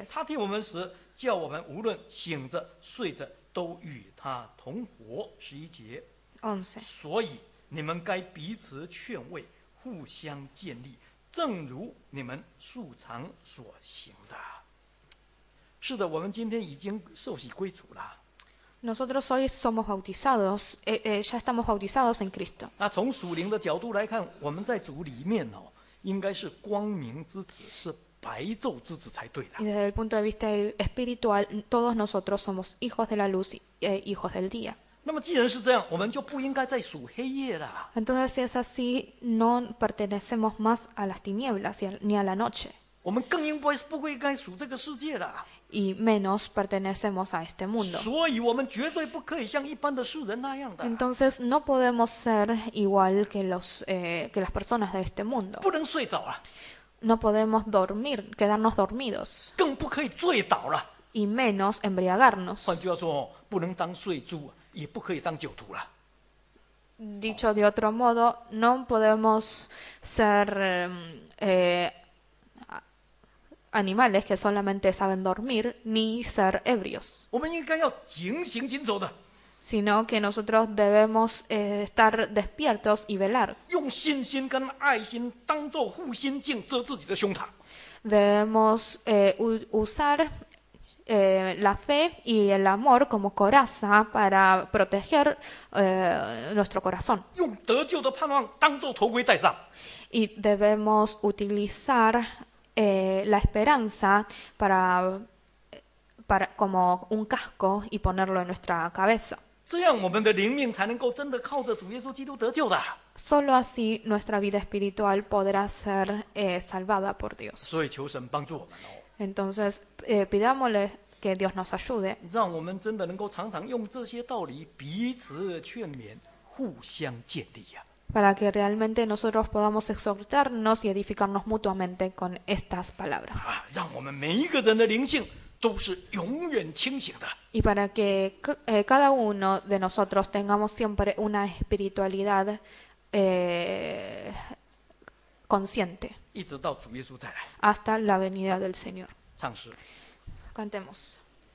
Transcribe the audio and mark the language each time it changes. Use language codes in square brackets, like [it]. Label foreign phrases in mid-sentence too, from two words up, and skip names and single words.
[zh] 他替我们死，叫我们无论醒着睡着都与他同活。11节， 11. 所以你们该彼此劝慰，互相建立，正如你们素常所行的。是的，我们今天已经受洗归主了。 [es] Nosotros hoy somos bautizados, ya estamos bautizados en Cristo. [zh] 那从属灵的角度来看，我们在主里面应该是光明之子，是白昼之子才对的。 [es] Y desde el punto de vista espiritual, todos nosotros somos hijos de la luz y hijos del día. [zh] 那么既然是这样，我们就不应该再属黑夜了。 [es] Entonces, si es así, no pertenecemos más a las tinieblas ni a la noche, [zh] 我们更不应该属这个世界了。 [es] y menos pertenecemos a este mundo. [zh] 所以我们绝对不可以像一般的世人那样的， [es] Entonces, no podemos ser igual que las personas de este mundo. [zh] 不能睡着了， [es] No podemos quedarnos dormidos, [zh] 更不可以醉倒了。 [es] y menos embriagarnos. [zh] 换句话说，不能当睡猪，也不可以当酒徒了。 [es] Dicho de otro modo, no podemos ser animales que solamente saben dormir ni ser ebrios, [zh] 我们应该要警醒谨守的， [es] sino que nosotros debemos estar despiertos y velar. [zh] 用信心跟爱心当做护心镜遮自己的胸膛。 [es] Debemos usar la fe y el amor como coraza para proteger nuestro corazón. [zh] 用得救的盼望当做头盔戴上， [es] Y debemos utilizar la esperanza como un casco y ponerlo en nuestra cabeza. [zh] 这样我们的灵命才能够真的靠着主耶稣基督得救的。 [es] Solo así nuestra vida espiritual podrá ser salvada por Dios. [zh] 所以求神帮助我们 [es] Entonces, pidámosle que Dios nos ayude [zh] 让我们真的能够常常用这些道理彼此劝勉，互相建立呀。 [es] para que realmente nosotros podamos exhortarnos y edificarnos mutuamente con estas palabras. [zh] 让我们每一个人的灵性都是永远清醒的。 [es] Y para que cada uno de nosotros tengamos siempre una espiritualidad consciente [zh] 一直到主耶稣再来。 [es] hasta la venida del Señor. [zh] 唱诗。 [es] Cantemos.